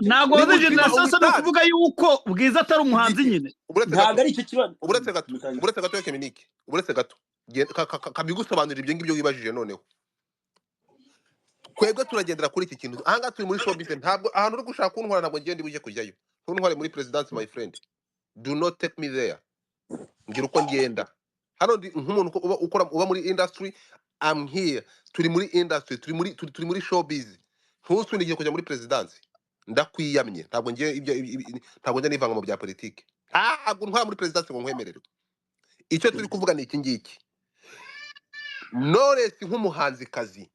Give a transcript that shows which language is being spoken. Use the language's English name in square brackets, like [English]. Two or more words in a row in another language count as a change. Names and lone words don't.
[Kinyarwanda] Ntabwo bahuje generation so kuvuga yuko bwiza atari umuhanzi nyine. Ntabwo ari icyo kibazo. Uretse gato Keminike. Uretse gato. Kabigusobanurira ibyo ngibyo wibajije noneho. Kwebwe turagendera kuri iki kintu. Ahanga turi muri showbiz ntabwo ahantu uri gushaka kuntwara ntabwo ngiye ndibuje kujyayo. Ntuntware muri presidence [English] my friend. Do not take me there. [Kinyarwanda] Ngira uko ngenda. Hano nk'umuntu uba muri industry, [English] I'm here. [Kinyarwanda] Turi muri industry, turi muri showbiz. Ntusundiye kujya muri presidence. Ndakwiyamye. Ntabwo njye nivanga mu bya politike. Ntwara muri presidence ngo nkwemerere. Icyo turi kuvuga ni iki ngiki. Knowless nk'umuhanzi kazi.